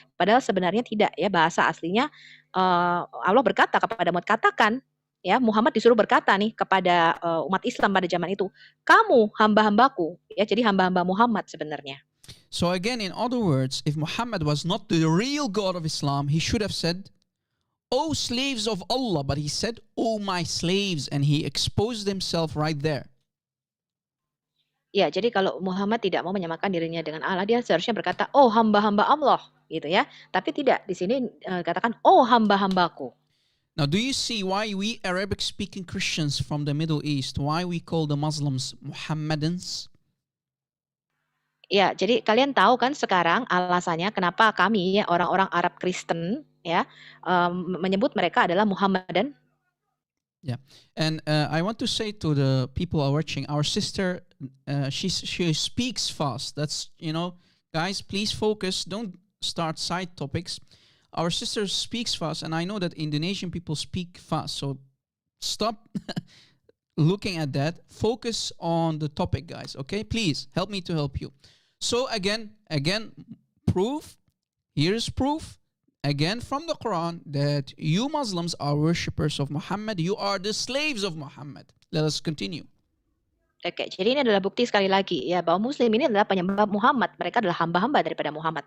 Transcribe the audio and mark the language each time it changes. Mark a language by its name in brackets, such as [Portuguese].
[Indonesian] Padahal sebenarnya tidak ya, bahasa aslinya Allah berkata kepada Muhammad, katakan ya, Muhammad disuruh berkata nih kepada umat Islam pada zaman itu, kamu hamba-hambaku ya, jadi hamba-hamba Muhammad sebenarnya. [English] So again, in other words, if Muhammad was not the real God of Islam, he should have said, O slaves of Allah, but he said, O my slaves, and he exposed himself right there. [Indonesian] Ya, jadi kalau Muhammad tidak mau menyamakan dirinya dengan Allah, dia seharusnya berkata, oh hamba-hamba Allah, gitu ya. Tapi tidak, di sini katakan, oh hamba-hambaku. [English] Now, do you see why we Arabic-speaking Christians from the Middle East, why we call the Muslims Muhammadans? [Indonesian] Ya, jadi kalian tahu kan sekarang alasannya kenapa kami ya orang-orang Arab Kristen ya menyebut mereka adalah Muhammadan. [English] Yeah, and I want to say to the people who are watching, our sister, she speaks fast. That's, guys, please focus. Don't start side topics. Our sister speaks fast, and I know that Indonesian people speak fast. So stop looking at that. Focus on the topic, guys. Okay, please help me to help you. So again, proof. Here's proof. Again from the Quran that you Muslims are worshippers of Muhammad. You are the slaves of Muhammad. Let us continue. [Indonesian] Oke, jadi ini adalah bukti sekali lagi ya bahwa Muslim ini adalah penyembah Muhammad. Mereka adalah hamba-hamba daripada Muhammad.